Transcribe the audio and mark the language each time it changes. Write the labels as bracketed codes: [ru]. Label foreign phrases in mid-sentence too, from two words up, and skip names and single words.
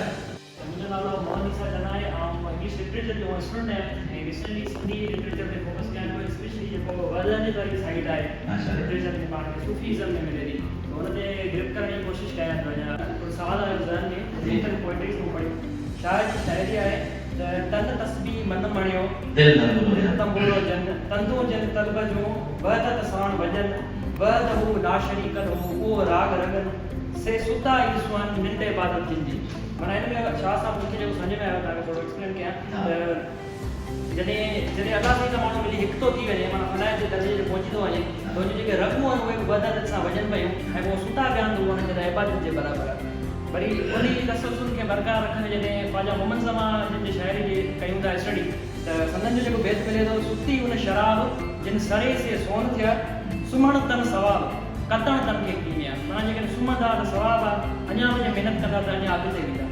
[sd] मुंहिंजो नालो मोहन ईसा जना आहे ऐं [en] English literature [sd] जो स्टूडेंट आहियां ऐं रिसेंटली सिंधी लिटरेचर ते फोकस कयां थो स्पेशली जेको वज़न वारी साइड आहे लिटरेचर में पाण खे सूफीज़म में मिले थी त हुन ते ग्रिप करण जी कोशिशि कयां थो। अञा सवाल आहे ज़हन में जेतन पोइट्रीज़ मूं पढ़ियूं शाइर जी शाइरी आहे त तन तस्बीह मन मणियो दिल तंबूरो जन तंदो जन तलब जो वहदत साण वजन वहद हू नाशरीकन हू उहो राग रगन से सुता ईसवान निंड इबादत जिंदी माना इन में छा सा मूंखे जेको सम्झ में आयो तव्हांखे थोरो एक्सप्लेन कयां त जॾहिं अदा साईं सां माण्हू मिली हिकु थो थी वञे माना फलाए जे दर्जे ते पहुची थो वञे त उन जेके रगूं आहिनि उहे वहदत सां वजन पियूं ऐं पोइ सुता पिया आहिनि उहो हुनजे लाइ इबादत जे बराबरि आहे। वरी उन तसलसल खे बरक़रार रखंदे जॾहिं ख़्वाजा मोहम्मद ज़मा जिन जी शाइरी जी कयूं था स्टडी त संदन जो जेको बैत मिले थो सुती उन शराब जिन सरे से सोन थिया सुम्हण तन सवाब कतण तन खे कीमिया माना जेकॾहिं सुम्हंदा त सवाब आहे अञा वञी महिनत कंदा त अञा अॻिते वेंदा।